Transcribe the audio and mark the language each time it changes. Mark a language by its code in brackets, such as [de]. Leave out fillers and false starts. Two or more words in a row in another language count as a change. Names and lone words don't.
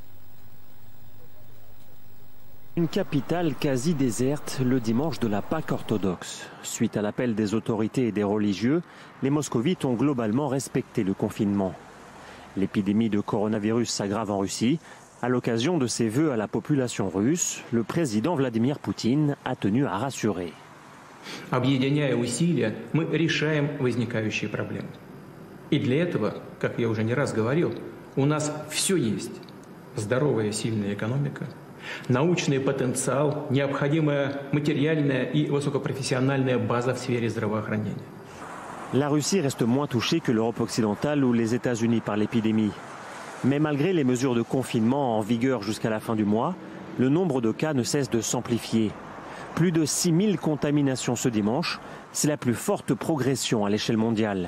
[fr] Une capitale quasi déserte le dimanche de la Pâque orthodoxe. Suite à l'appel des autorités et des religieux, les moscovites ont globalement respecté le confinement. L'épidémie de coronavirus s'aggrave en Russie. À l'occasion de ses vœux à la population russe, le président Vladimir Poutine a tenu à rassurer. [ru] Объединяя усилия, мы решаем возникающие проблемы. И для этого, как я уже не раз говорил, у нас все есть. Здоровая, сильная экономика, научный потенциал, необходимая материальная и высокопрофессиональная база в сфере здравоохранения. [fr] La Russie reste moins touchée que l'Europe occidentale ou les États-Unis par l'épidémie. Mais malgré les mesures de confinement en vigueur jusqu'à la fin du mois, le nombre de cas ne cesse de s'amplifier. Plus de 6 000 contaminations ce dimanche, c'est la plus forte progression à l'échelle mondiale.